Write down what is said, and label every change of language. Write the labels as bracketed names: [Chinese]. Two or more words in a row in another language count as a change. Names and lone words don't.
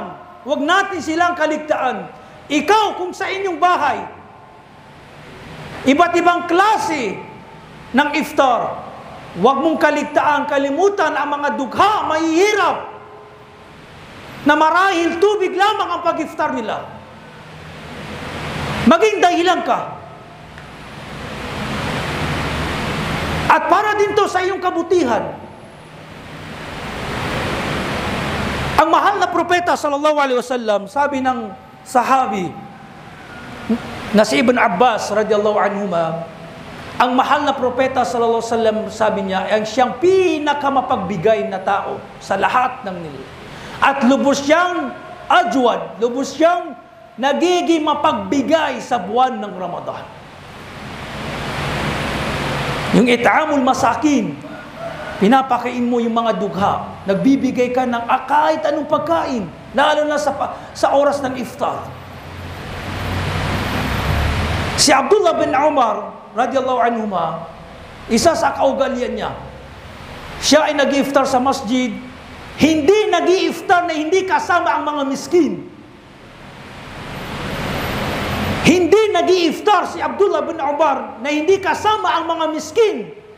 [Filipino] Huwag natin silang kaligtaan. Ikaw, kung sa inyong bahay, iba't ibang klase ng iftar, huwag mong kaligtaan, kalimutan ang mga dugha, mahihirap, na marahil tubig lamang ang pag-iftar nila. Maging dahilan ka. At para din to sa iyong kabutihan. Ang mahal na propeta [Arabic] صلى الله عليه وسلم, [Filipino] sabi ng sahabi na si Ibn Abbas [Arabic] رضي الله عنهما, [Filipino] ang mahal na propeta [Arabic] صلى الله عليه وسلم, [Filipino] sabi niya, ay siyang pinakamapagbigay na tao sa lahat ng nila. At lubos siyang ajwad, lubos siyang nagiging mapagbigay sa buwan ng Ramadan. Yung [Arabic] إطعام المساكين, [Filipino] pinapakain mo yung mga dugha, nagbibigay ka ng kahit anong pagkain, lalo na sa oras ng iftar. Si Abdullah bin Umar [Arabic] رضي الله عنهما, [Filipino] isa sa kaugalian niya, siya ay nag-iftar sa masjid, hindi nag-iftar na hindi kasama ang mga miskin. Hindi nag-iftar si Abdullah bin Umar na hindi kasama ang mga miskin.